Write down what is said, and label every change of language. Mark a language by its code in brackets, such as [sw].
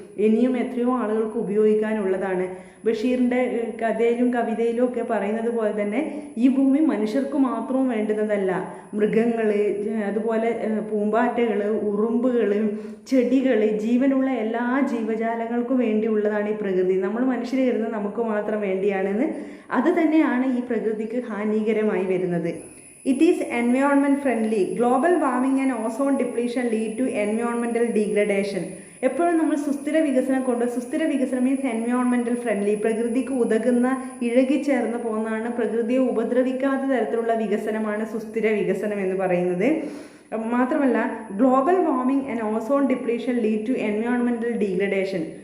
[ml] ഇനിയും എത്രയോ ആളുകൾക്ക് ഉപയോഗിക്കാനുള്ളതാണ്. ബഷീറിൻ്റെ കഥയിലും കവിതയിലും ഒക്കെ പറയുന്നത് പോലെ തന്നെ ഈ ഭൂമി മനുഷ്യർക്ക് മാത്രവും വേണ്ടുന്നതല്ല, മൃഗങ്ങൾ, അതുപോലെ പൂമ്പാറ്റകൾ, ഉറുമ്പുകൾ, ചെടികൾ, ജീവനുള്ള എല്ലാ ജീവജാലങ്ങൾക്കും വേണ്ടിയുള്ളതാണ് ഈ പ്രകൃതി. നമ്മൾ മനുഷ്യർ കരുതുന്നത് നമുക്ക് മാത്രം വേണ്ടിയാണെന്ന്. അത് തന്നെയാണ് ഈ പ്രകൃതിക്ക് ഹാനികരമായി വരുന്നത്. [en] It is environment friendly. Global warming and ozone depletion lead to environmental degradation. [ml] എപ്പോഴും നമ്മൾ സുസ്ഥിര വികസനം മീൻസ് എൻവയോൺമെൻറ്റൽ ഫ്രണ്ട്ലി, പ്രകൃതിക്ക് ഉതകുന്ന, ഇഴകിച്ചേർന്ന് പോകുന്നതാണ്, പ്രകൃതിയെ ഉപദ്രവിക്കാത്ത തരത്തിലുള്ള വികസനമാണ് സുസ്ഥിര വികസനം എന്ന് പറയുന്നത്. [en] മാത്രമല്ല global warming and ozone depletion lead to environmental degradation.